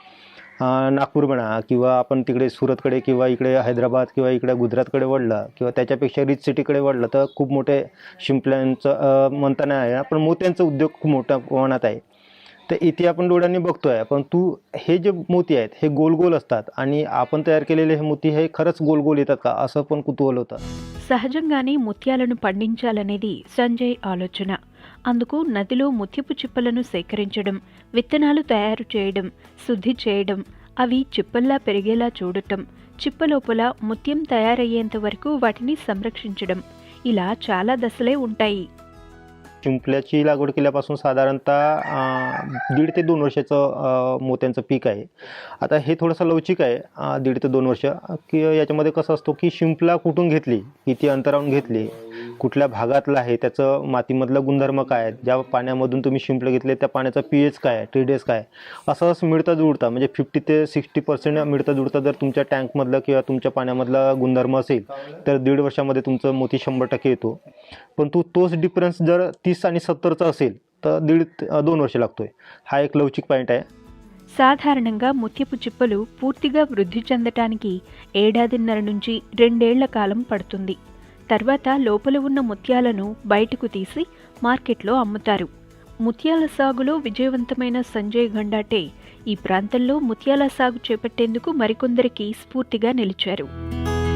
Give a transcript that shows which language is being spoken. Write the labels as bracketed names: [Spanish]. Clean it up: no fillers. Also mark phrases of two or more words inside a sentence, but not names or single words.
[Marathi] नागपूर म्हणा किंवा आपण तिकडे सुरतकडे किंवा इकडे हैदराबाद किंवा इकडे गुजरातकडे वळलं किंवा त्याच्यापेक्षा [English] rich cityकडे [Marathi] वळलं तर खूप मोठे शिंपल्यांचं म्हणताना आहे, पण मोत्यांचा उद्योग खूप मोठ्या प्रमाणात आहे. तर इथे आपण डोळ्यांनी बघतोय, परंतु हे जे मोती आहेत हे गोल गोल असतात आणि आपण तयार केलेले हे मोती हे खरंच गोल गोल येतात का असं पण कुतूहल होतं. [Telugu] సహజంగానే ముత్యాలను పండించాలనేది సంజయ్ ఆలోచన. అందుకు నదిలో ముత్యపు చిప్పలను సేకరించడం, విత్తనాలు తయారు చేయడం, శుద్ధి చేయడం, అవి చిప్పల్లా పెరిగేలా చూడటం, చిప్పలోపల ముత్యం తయారయ్యేంత వరకు వాటిని సంరక్షించడం, ఇలా చాలా దశలే ఉంటాయి. [Marathi] शिंपल्याची लागवड केल्यापासून साधारणतः 1.5 ते 2 वर्षाचं मोत्यांचं पीक आहे. आता हे थोडंसं लवचिक आहे 1.5 ते 2 वर्ष, की याच्यामध्ये कसं असतो की शिंपला कुठून घेतली, किती अंतरावरून घेतली, कुठल्या भागातलं आहे, त्याचं मातीमधलं गुणधर्म काय आहेत, ज्या पाण्यामधून तुम्ही शिंपलं घेतले त्या पाण्याचा pH काय आहे, TDS काय, असं मिळता जुळता म्हणजे 50 ते 60% मिळता जुळता जर तुमच्या टँकमधलं किंवा तुमच्या पाण्यामधला गुणधर्म असेल तर 1.5 वर्षामध्ये तुमचं मोती 100% येतो. पण तोच डिफरन्स जर 30 आणि 70चा असेल तर 2 वर्ष लागतोय. हा एक लवचिक पॉईंट आहे. [Telugu] సాధారణంగా ముత్యపు చిప్పలు పూర్తిగా వృద్ధి చెందటానికి 1.5 నుంచి 2 ఏళ్ల కాలం పడుతుంది. తర్వాత లోపల ఉన్న ముత్యాలను బయటకు తీసి మార్కెట్లో అమ్ముతారు. ముత్యాల సాగులో విజయవంతమైన సంజయ్ గండాటే ఈ ప్రాంతంలో ముత్యాల సాగు చేపట్టేందుకు మరికొందరికి స్ఫూర్తిగా నిలిచారు.